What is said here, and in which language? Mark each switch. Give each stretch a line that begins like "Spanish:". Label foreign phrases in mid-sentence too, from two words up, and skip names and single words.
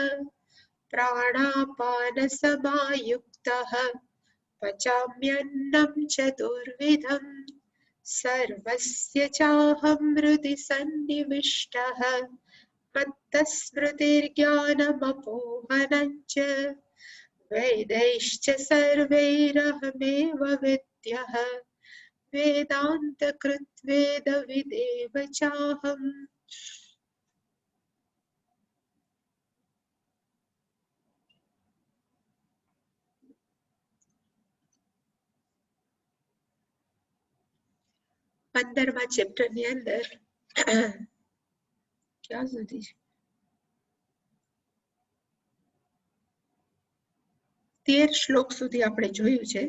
Sanskrit: प्राणापानसमायुक्तः पचाम्यन्नं चतुर्विधं सर्वस्य चाहं हृदि सन्निविष्टः मत्तः स्मृतिर्ज्ञानमपोहनं च वेदैश्च सर्वैरहमेव वेद्यः वेदान्तकृत् वेदविदेव चाहम्.
Gujarati: પંદરમા ચેપ્ટરની અંદર ક્યાં સુધી 13 શ્લોક સુધી આપણે જોયું છે.